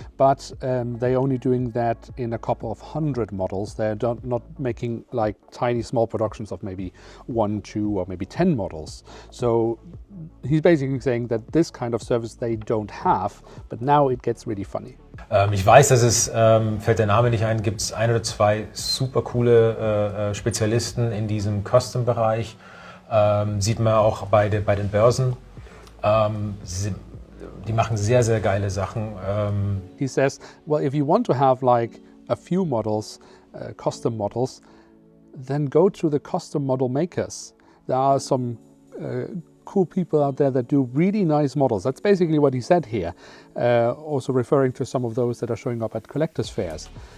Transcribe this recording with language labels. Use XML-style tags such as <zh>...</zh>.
<en>But they're only doing that in a couple of 100 models. They're not making like tiny, small productions of maybe 1, 2, or maybe 10 models. So he's basically saying that this kind of service they don't have, but now it gets really funny.</en> <de>Ich weiß, dass es, fällt der Name nicht ein, gibt es 1 oder 2 super coole Spezialisten in diesem Custom-Bereich. Sieht man auch bei den Börsen. Die machen sehr, sehr geile Sachen.</de> <en>He says, well, if you want to have like a few models, custom models, then go to the custom model makers. There are some cool people out there that do really nice models. That's basically what he said here, also referring to some of those that are showing up at collectors' fairs.</en>